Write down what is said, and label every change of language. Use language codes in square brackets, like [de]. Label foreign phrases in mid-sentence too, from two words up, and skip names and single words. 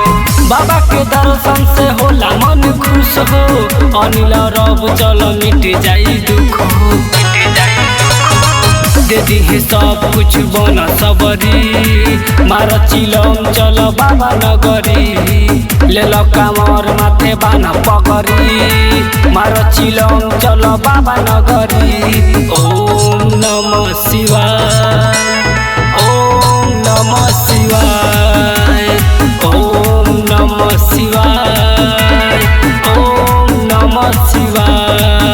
[bho] बाबा के दर्शन से होला मन खुश हो अनिल रब चल मिट जाई दुख हो दे दी सब कुछ बन सबरी मार चिलम चल बाबा नगरी लेल कामर माथे बाना पगरी मार चिलम चल बाबा नगरी। [sa] ओम नमः शिवाय। ओम नमः शिवाय। ओम नमः शिवाय। ओम नमः शिवाय।